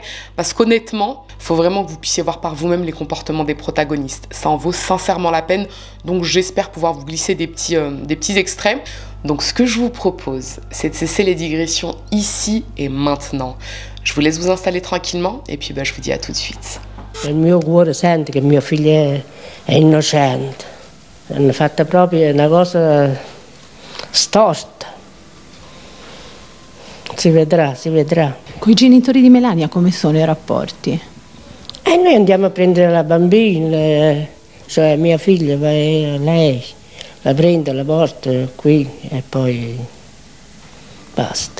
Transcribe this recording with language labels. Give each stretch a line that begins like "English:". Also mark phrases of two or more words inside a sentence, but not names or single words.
French: Parce qu'honnêtement, il faut vraiment que vous puissiez voir par vous-même les comportements des protagonistes. Ça en vaut sincèrement la peine. Donc, j'espère pouvoir vous glisser des petits extraits. Donc, ce que je vous propose, c'est de cesser les digressions ici et maintenant. Je vous laisse vous installer tranquillement. Et puis, je vous dis à tout de suite.
Italian: Il mio cuore sente che mio figlio è innocente. Hanno fatto proprio una cosa storta. Si vedrà, si vedrà. Con i genitori di Melania come sono i rapporti? E noi andiamo a prendere la bambina, cioè mia figlia, lei la prende, la porta qui e poi basta.